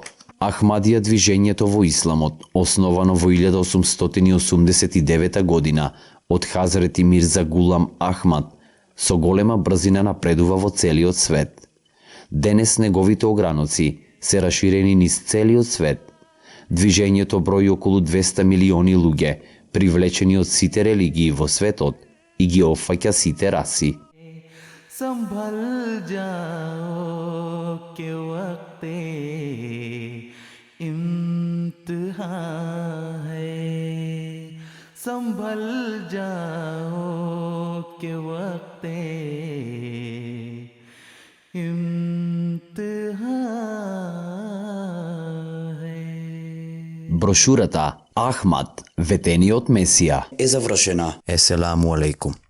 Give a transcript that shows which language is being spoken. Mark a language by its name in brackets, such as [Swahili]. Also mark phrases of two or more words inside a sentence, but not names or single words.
[Macedonian] Ахмадија движењето во исламот, основано во 1889 година од Хазрети Мирза Гулам Ахмад, со голема брзина напредува во целиот свет. Денес неговите ограноци се раширени низ целиот свет. Движењето брои околу 200 милиони луѓе, привлечени од сите религии во светот и ги опфаќа сите раси. [Urdu] سنبھل جاؤ کہ وقتِ امتحاں ہے سنبھل جاؤ کہ وقتِ امتحاں ہے. [Macedonian] Брошурата Ахмад, ветениот Месија Е завршена. [Arabic] السلام عليكم.